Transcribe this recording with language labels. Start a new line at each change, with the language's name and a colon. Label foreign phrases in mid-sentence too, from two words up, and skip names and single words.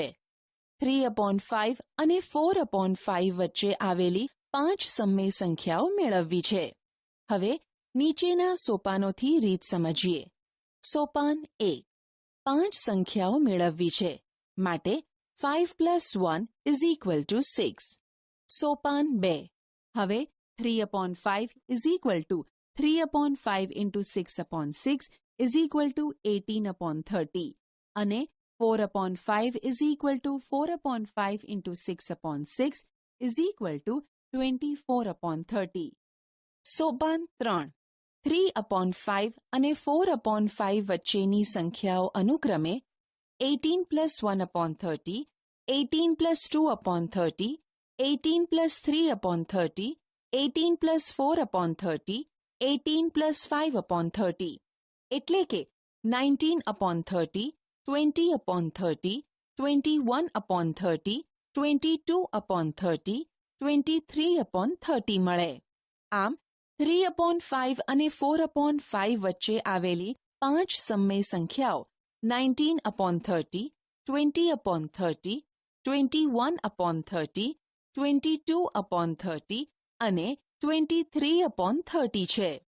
Gujarati: 3 upon 5 અને 4 upon 5 વચ્ચે આવેલી 5 સમય સંખ્યાઓ મેળવવી છે. હવે નીચેના સોપાનોથી રીત સમજીએ. સોપાન 1. 5 સંખ્યાઓ મેળવવી છે.
English: માટે 5 plus 1 is equal to 6.
Gujarati: સોપાન 2.
English: હવે 3 upon 5 is equal to 3 upon 5 into 6 upon 6 is equal to 18 upon 30 અને 4 upon 5 is equal to 4 upon 5 into 6 upon 6 is equal to 24 upon 30.
Gujarati: સોપાન 3. 3 upon 5 અને 4 upon 5 વચ્ચેની સંખ્યાઓ અનુક્રમે
English: 18 plus 1 upon 30,
Gujarati: 18 plus 2 upon 30, 18 plus 3 upon 30, 18 plus 4 upon 30, 18+5/30 એટલે કે 19/30, 20/30, 21/30, 22/30, 23/30 મળે. આમ 3/5 અને 4/5 વચ્ચે આવેલી 5 સમય સંખ્યાઓ 19/30, 20/30, 21/30, 22/30 અને 23/30 છે.